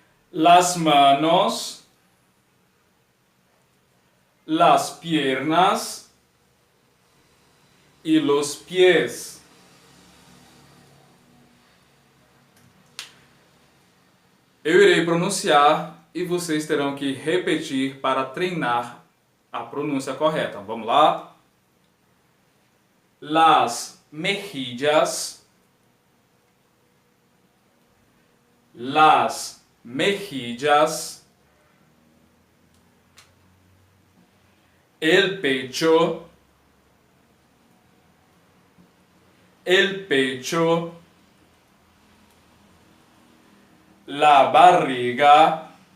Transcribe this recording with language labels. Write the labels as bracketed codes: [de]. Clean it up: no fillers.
[es] las manos, las piernas y los pies. [pt] Eu irei pronunciar e vocês terão que repetir para treinar a pronúncia correta. Vamos lá? [es] Las mejillas, las mejillas, el pecho, la barriga,